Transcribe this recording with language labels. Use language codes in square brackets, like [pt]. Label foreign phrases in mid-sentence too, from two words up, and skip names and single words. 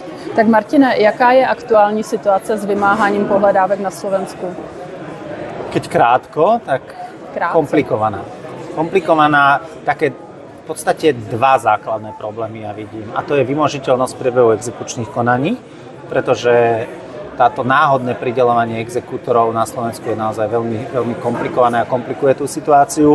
[cs] Tak Martine, jaká je aktuální situace s vymáháním pohledávek na Slovensku? [sk] Keď krátko, tak komplikovaná. Komplikovaná, také v podstate dva základné problémy ja vidím. A to je vymožiteľnosť priebehu exekučných konaní, pretože táto náhodné prideľovanie exekútorov na Slovensku je naozaj veľmi, veľmi komplikované a komplikuje tú situáciu.